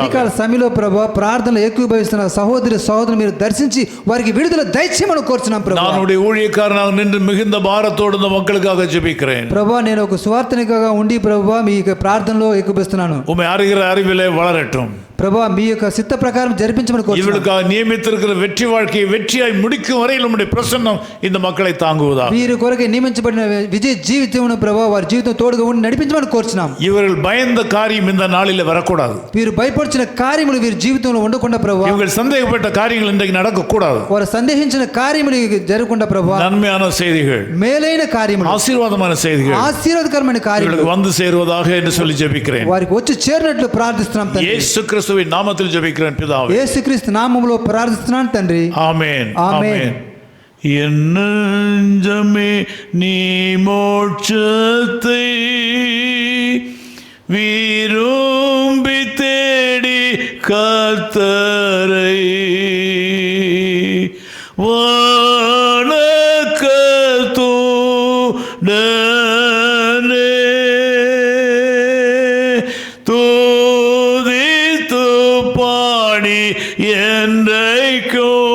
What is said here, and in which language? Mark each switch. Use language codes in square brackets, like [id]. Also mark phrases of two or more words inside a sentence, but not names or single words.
[te] ఉదయకాల సమయంలో ప్రభువా ప్రార్థనలో ఏకీభవిస్తున్న సహోదరి సహోదరులు మీరు దర్శించి వారికి విడుదల దయచేయమని కోరుచున్నాం ప్రభువా. [ta] நான் உடைய ஊழியக்காரனாக நின்று மிகுந்த பாரத்தோடு இந்த மக்களுக்காக ஜெபிக்கிறேன். [te] ప్రభువా నేను ఒక సువార్తనికగా ఉండి ప్రభువా మీ యొక్క ప్రార్థనలో ఏకీభవిస్తున్నాను. [ta] உம்மை அறிகிற அறிவிலே வளரட்டும். [te] ప్రభువా మీ యొక్క చిత్త ప్రకారం జరిపించమని కోరుచున్నాను. [ta] இவளுக்காக நியமித்திருக்கிற வெற்றி வாழ்க்கையை வெற்றியாய் முடிக்கும் வரையில் உம்முடைய பிரசன்னம் இந்த மக்களை தாங்குவதாக. [te] వీరి కొరకు నియమించబడిన విజయ జీవితమును ప్రభువా వారి జీవితం తోడుగా ఉండి నడిపించమని కోరుచున్నాం. [ta] இவர்கள் பயந்த காரியம் இந்த நாளில் வரக்கூடாது. [te] వీరు భయపడిచిన కార్యములు వీరి జీవితంలో ఉండకుండా ప్రభువా, [ta] இவர்கள் சந்தேகப்பட்ட காரியங்கள் இன்றைக்கு நடக்கக்கூடாது. [te] వారు సందేహించిన కార్యములు జరగకుండా ప్రభువా, [ta] நன்மையான செய்திகள், [te] మేలైన కార్యములు, [ta] ஆசீர்வாதமான செய்திகள் [te] ఆశీర్వాదకరమైన కార్యములు [ta] இவர்களுக்கு வந்து சேருவதாக என்று சொல்லி ஜெபிக்கிறேன். [te] వారికి వచ్చి చేరినట్లు ప్రార్థిస్తున్నాం తండ్రి. [ta] இயேசு கிறிஸ்துவின் நாமத்தில் ஜெபிக்கிறேன் பிதாவே. [te] యేసుక్రీస్తు నామములో ప్రార్థిస్తున్నాను తండ్రి. [ta] ஆமென். ஆமென். ஆமென். என் நெஞ்சமே நீ மோட்சத்தை விரும்பி தேடி கர்த்தரை வணக்கத்துடனே துதித்து பாடி என்றைக்கோ